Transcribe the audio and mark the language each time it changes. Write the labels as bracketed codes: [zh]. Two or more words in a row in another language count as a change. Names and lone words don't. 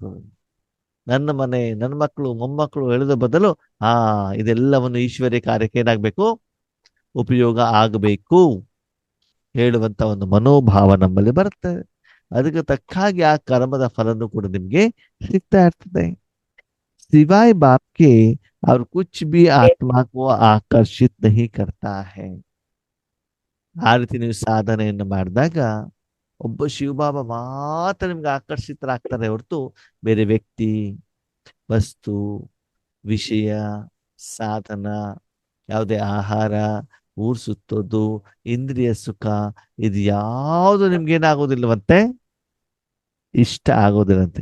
[kn] ನನ್ನ ಮನೆ, ನನ್ನ ಮಕ್ಕಳು, ಮೊಮ್ಮಕ್ಕಳು ಹೇಳೋದ ಬದಲು ಇದೆಲ್ಲವನ್ನು ಈಶ್ವರ್ಯ ಕಾರ್ಯಕ್ಕೆ ಏನಾಗಬೇಕು, ಉಪಯೋಗ ಆಗಬೇಕು ಹೇಳುವಂತ ಒಂದು ಮನೋಭಾವ ನಮ್ಮಲ್ಲಿ ಬರುತ್ತೆ. ಅದಕ್ಕೆ ತಕ್ಕ ಹಾಗೆ ಆ ಕರ್ಮದ ಫಲನೂ ಕೂಡ ನಿಮ್ಗೆ ಸಿಗ್ತಾ ಇರ್ತದೆ. [hi] सिवाय बाप के और कुछ भी आत्मा को आकर्षित नहीं करता है. [kn] ಆ ರೀತಿ ನೀವು ಸಾಧನೆಯನ್ನು ಮಾಡಿದಾಗ ಒಬ್ಬ ಶಿವಬಾಬಾ ಮಾತ್ರ ನಿಮ್ಗೆ ಆಕರ್ಷಿತರಾಗ್ತಾರೆ ಹೊರತು ಬೇರೆ ವ್ಯಕ್ತಿ, ವಸ್ತು, ವಿಷಯ, ಸಾಧನ, ಯಾವುದೇ ಆಹಾರ, ಊರ್ ಸುತ್ತೋದು, ಇಂದ್ರಿಯ ಸುಖ, ಇದು ಯಾವುದು ನಿಮ್ಗೆ ಏನಾಗೋದಿಲ್ಲವಂತೆ, ಇಷ್ಟ ಆಗೋದಿಲ್ಲಂತೆ.